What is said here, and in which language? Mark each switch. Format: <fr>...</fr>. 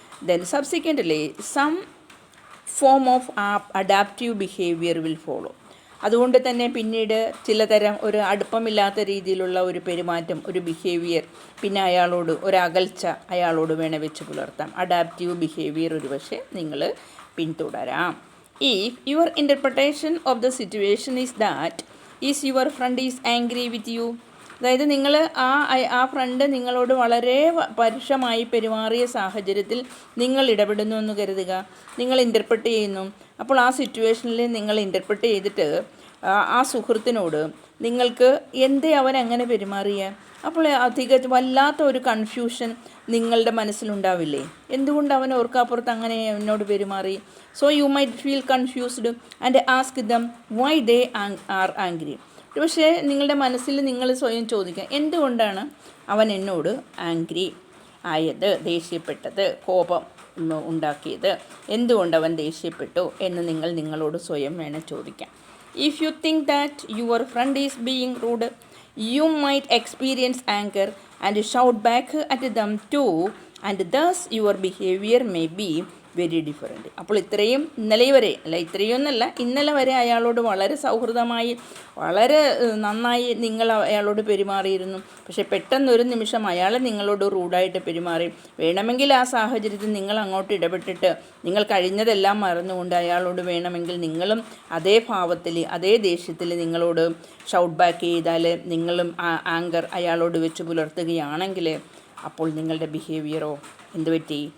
<en>Then subsequently some form of adaptive behaviour will follow.</en> <ml>അതുകൊണ്ട് തന്നെ പിന്നീട് ചിലതരം ഒരു അടുപ്പമില്ലാത്ത രീതിയിലുള്ള ഒരു പെരുമാറ്റം, ഒരു ബിഹേവിയർ, പിന്നെ അയാളോട് ഒരകൽച്ച അയാളോട് വേണേൽ വെച്ച് പുലർത്താം. അഡാപ്റ്റീവ് ബിഹേവിയർ ഒരു പക്ഷേ നിങ്ങൾ പിന്തുടരാം.</ml> <en>If your interpretation of the situation is that is your friend is angry with you,</en> <ml>അതായത് നിങ്ങൾ ആ ഫ്രണ്ട് നിങ്ങളോട് വളരെ പരുഷമായി പെരുമാറിയ സാഹചര്യത്തിൽ നിങ്ങൾ ഇടപെടുന്നു എന്ന് കരുതുക. നിങ്ങൾ ഇൻ്റർപ്രറ്റ് ചെയ്യുന്നു. അപ്പോൾ ആ സിറ്റുവേഷനിൽ നിങ്ങൾ ഇൻ്റർപ്രറ്റ് ചെയ്തിട്ട് ആ സുഹൃത്തിനോട് നിങ്ങൾക്ക് എന്തേ അവൻ അങ്ങനെ പെരുമാറിയ, അപ്പോൾ വല്ലാത്ത ഒരു കൺഫ്യൂഷൻ നിങ്ങളുടെ മനസ്സിലുണ്ടാവില്ലേ? എന്തുകൊണ്ട് അവൻ ഓർക്കാപ്പുറത്ത് അങ്ങനെ എന്നോട് പെരുമാറി?</ml> <en>So you might feel confused and ask them why they are angry.</en> <ml>പക്ഷേ നിങ്ങളുടെ മനസ്സിൽ നിങ്ങൾ സ്വയം ചോദിക്കുക, എന്തുകൊണ്ടാണ് അവൻ എന്നോട് ആംഗ്രി ആയത്, ദേഷ്യപ്പെട്ടത്, കോപം ഉണ്ടാക്കിയത്, എന്തുകൊണ്ട് അവൻ ദേഷ്യപ്പെട്ടു എന്ന് നിങ്ങളോട് സ്വയം വേണം ചോദിക്കാം.</ml> <en>If you think that your friend is being rude, you might experience anger and shout back at them too, and thus your behavior may be very different.</en> <ml>അപ്പോൾ ഇത്രയും ഇന്നലെ വരെ ഇന്നലെ വരെ അയാളോട് വളരെ സൗഹൃദമായി വളരെ നന്നായി നിങ്ങൾ അയാളോട് പെരുമാറിയിരുന്നു. പക്ഷേ പെട്ടെന്നൊരു നിമിഷം അയാൾ നിങ്ങളോട് റൂഡായിട്ട് പെരുമാറി. വേണമെങ്കിൽ ആ സാഹചര്യത്തിൽ നിങ്ങൾ അങ്ങോട്ട് ഇടപെട്ടിട്ട് നിങ്ങൾ കഴിഞ്ഞതെല്ലാം മറന്നുകൊണ്ട് അയാളോട് വേണമെങ്കിൽ നിങ്ങളും അതേ ഭാവത്തിൽ അതേ ദേഷ്യത്തിൽ നിങ്ങളോട് ഷൗട്ട് ബാക്ക് ചെയ്താൽ നിങ്ങളും ആ ആങ്കർ അയാളോട് വെച്ച് പുലർത്തുകയാണെങ്കിൽ അപ്പോൾ നിങ്ങളുടെ ബിഹേവിയറോ എന്തുപറ്റി?</ml>